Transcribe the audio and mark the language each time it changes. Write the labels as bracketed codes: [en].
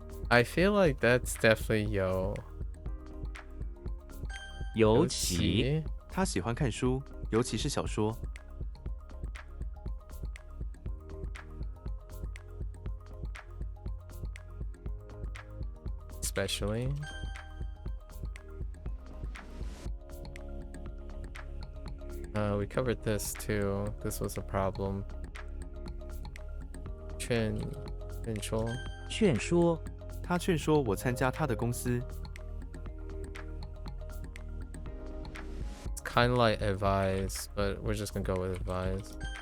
[en] I feel like that's definitely Yo. [zh] 尤其，他喜欢看书，尤其是小说。 [en] Especially. We covered this too. This was a problem. [zh] 劝说劝说，他劝说我参加他的公司。 [en] It's kind of like advise, but we're just gonna go with advise.